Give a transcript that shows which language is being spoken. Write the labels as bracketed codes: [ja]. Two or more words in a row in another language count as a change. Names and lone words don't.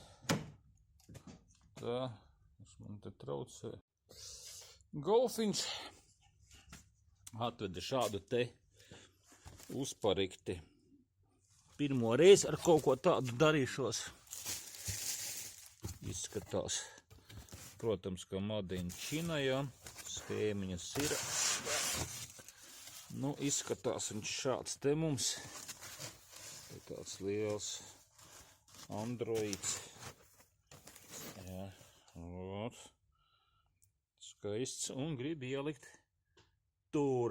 [lv] Tā, kas man te traucē. Golfiņš atveda šādu te uzparikti. Pirmo reizi ar kaut ko tādu darīšos. Izskatās, protams, ka [en] made in China, [lv] jā, schēmiņas ir. Nu, izskatās viņš šāds te mums. Te tāds liels Androids. Jā, ot. Skaists un grib ielikt tur.